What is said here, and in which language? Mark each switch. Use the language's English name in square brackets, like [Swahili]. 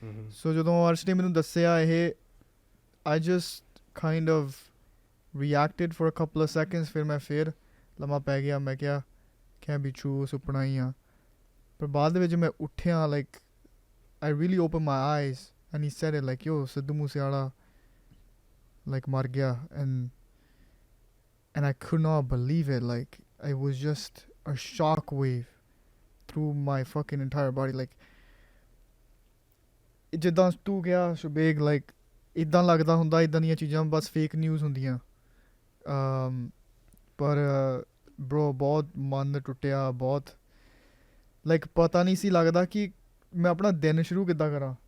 [Punjabi] ਸੋ ਜਦੋਂ ਅਰਸ਼ ਨੇ ਮੈਨੂੰ ਦੱਸਿਆ ਇਹ, [English] I just kind of reacted for a couple of seconds, [Punjabi] ਫਿਰ ਮੈਂ ਫਿਰ ਲੰਮਾ ਪੈ ਗਿਆ। ਮੈਂ ਕਿਹਾ [English] can be true, [Punjabi] ਸੁਪਨਾ ਹੀ ਆ। ਪਰ ਬਾਅਦ ਦੇ ਵਿੱਚ ਮੈਂ ਉੱਠਿਆ, [English] like I really open my eyes and he said it like yo Sidhu Moosewala like [Punjabi] mar gaya, [English] and I could not believe it. Like it was just a shock wave through my fucking entire body. [Punjabi] Like ਜਿੱਦਾਂ ਤੂੰ ਗਿਆ ਸ਼ੁਬੇਗ, like ਇੱਦਾਂ ਲੱਗਦਾ ਹੁੰਦਾ ਇੱਦਾਂ ਦੀਆਂ ਚੀਜ਼ਾਂ ਬਸ ਫੇਕ ਨਿਊਜ਼ ਹੁੰਦੀਆਂ। ਪਰ ਬਰੋ ਬਹੁਤ ਮਨ ਟੁੱਟਿਆ, ਬਹੁਤ ਲਾਈਕ ਪਤਾ ਨਹੀਂ ਸੀ ਲੱਗਦਾ ਕਿ ਮੈਂ ਆਪਣਾ ਦਿਨ ਸ਼ੁਰੂ ਕਿੱਦਾਂ ਕਰਾਂ।